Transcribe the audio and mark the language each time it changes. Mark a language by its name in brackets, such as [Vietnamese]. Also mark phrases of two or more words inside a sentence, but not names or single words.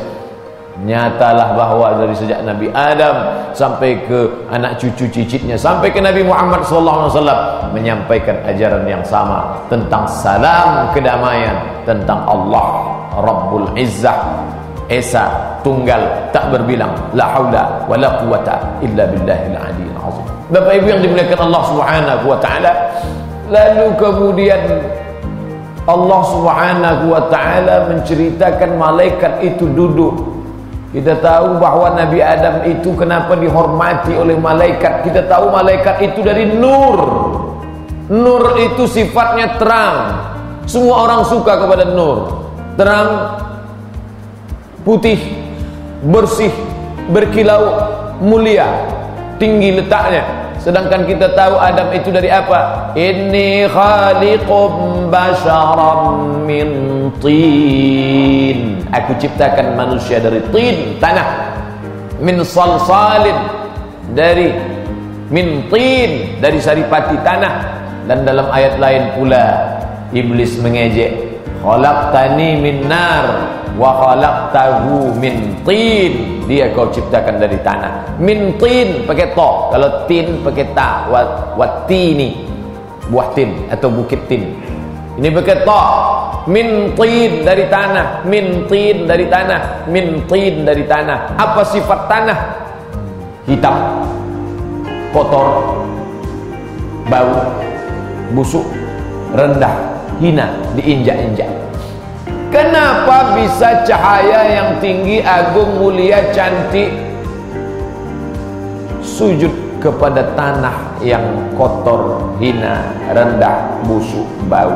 [Indonesian] Nyatalah bahwa dari sejak Nabi Adam sampai ke anak cucu cicitnya, sampai ke Nabi Muhammad SAW, menyampaikan ajaran yang sama tentang salam kedamaian, tentang Allah [Arabic] رب العزة, [Indonesian] Esa, tunggal, tak berbilang, [Arabic] لا حول ولا قوة إلا بالله العلي العظيم. [Indonesian] Bapak Ibu yang dimuliakan Allah [Arabic] سبحانه وتعالى, [Indonesian] lalu kemudian Allah [Arabic] سبحانه وتعالى [Indonesian] menceritakan malaikat itu duduk. Kita tahu bahwa Nabi Adam itu kenapa dihormati oleh malaikat. Kita tahu malaikat itu dari nur. Nur itu sifatnya terang. Semua orang suka kepada nur. Terang, putih, bersih, berkilau, mulia, tinggi letaknya. Sedangkan kita tahu Adam itu dari apa? [Arabic] إني خالق بشرا من طين. [Indonesian] Aku ciptakan manusia dari tin, tanah. [Arabic] من صلصال, [Indonesian] dari [Arabic] من طين, [Indonesian] dari saripati tanah. Dan dalam ayat lain pula iblis mengejek, [Arabic] خلقتني من نار وخلقته من طين. [Indonesian] Dia kau ciptakan dari tanah. [Arabic] من طين [Indonesian] pakai to, kalau tin pakai ta. Watini, buah tin atau bukit tin. Ini pakai to. [Arabic] من طين [Indonesian] dari tanah, [Arabic] من طين [Indonesian] dari tanah, [Arabic] من طين [Indonesian] dari tanah. Apa sifat tanah? Hitam, kotor, bau, busuk, rendah, hina, diinjak-injak. Kenapa bisa cahaya yang tinggi, agung, mulia, cantik sujud kepada tanah yang kotor, hina, rendah, busuk, bau?